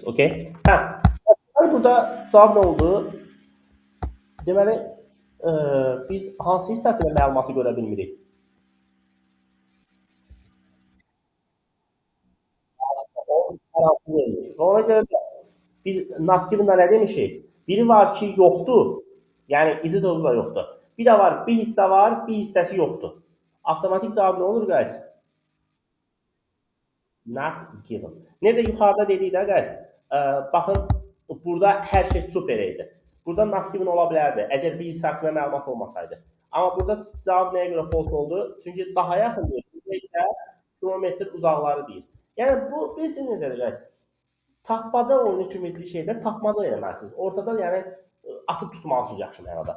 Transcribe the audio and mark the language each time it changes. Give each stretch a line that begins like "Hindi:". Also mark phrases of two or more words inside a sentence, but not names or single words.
Azerbaijani: Okay? Hə. Burada cavab nə oldu? Deməli, biz hansı hissə haqqında məlumatı görə bilmirik? Hər hansı vermir. Ona görə də biz
English: not given-
Azerbaijani: da nə demişik? Biri var ki, yoxdur. Yəni izi də da yoxdur. Bir də var, bir hissə var, bir hissəsi yoxdur. Avtomatik cavab nə olur guys?
English: Not given.
Azerbaijani: Necə yuxarıda dedik də guys, baxın, burada hər şey super idi. Burada
English: not given
Azerbaijani: ola bilərdi, əgər bir hissə haqqında məlumat olmasaydı. Amma burada cavab nəyə görə false oldu? Çünki daha yaxın deyir, burada isə kilometr uzaqları deyir. Yəni bu bilirsiniz necədir guys? Tapmaca oyunu kimi bir şeydə tapmaca eləməlisiniz. Ortada yəni atıb tutmalısınız yaxşı mənada.